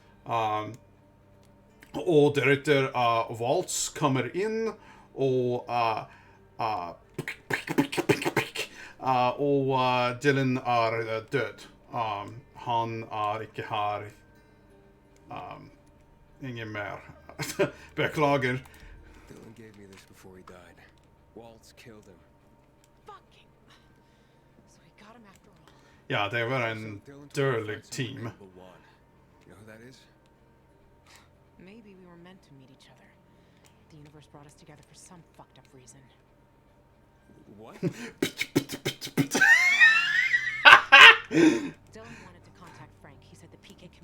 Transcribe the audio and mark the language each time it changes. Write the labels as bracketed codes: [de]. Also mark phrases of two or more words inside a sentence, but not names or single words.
[no] Og deretter Waltz kommer inn, og Dylan er død. Han er ikke her. Ingen mer. Beklager. [en] Dylan gave me this before he died. Waltz killed him. Fucking. So he got him after all. [no] Ja, det var en dårlig team. [en] You know who that is? Maybe we were meant to meet each other. The universe brought us together for some fucked up reason. What? Dylan wanted to contact Frank. He said the PK commander